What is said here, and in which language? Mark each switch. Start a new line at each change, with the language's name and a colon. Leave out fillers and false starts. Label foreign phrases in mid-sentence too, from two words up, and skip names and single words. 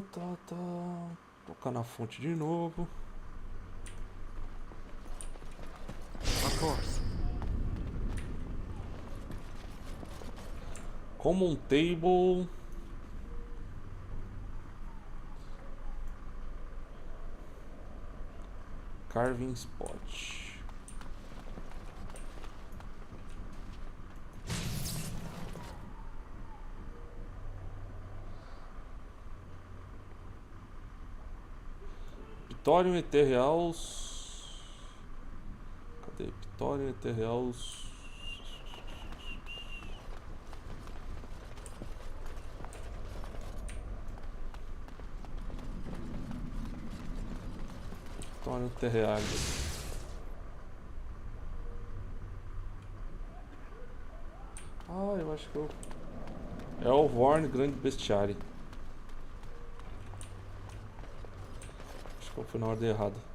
Portuguese: Tá. Tocar na fonte de novo.
English: Of course. Common table. Carving spot. Pictorium Ethereals.
Portuguese: Cadê? Pictorium Ethereals. Pictorium Ethereals. Eu acho que eu... É o Vorn Grande Bestiário. Acho que eu fui na ordem errada.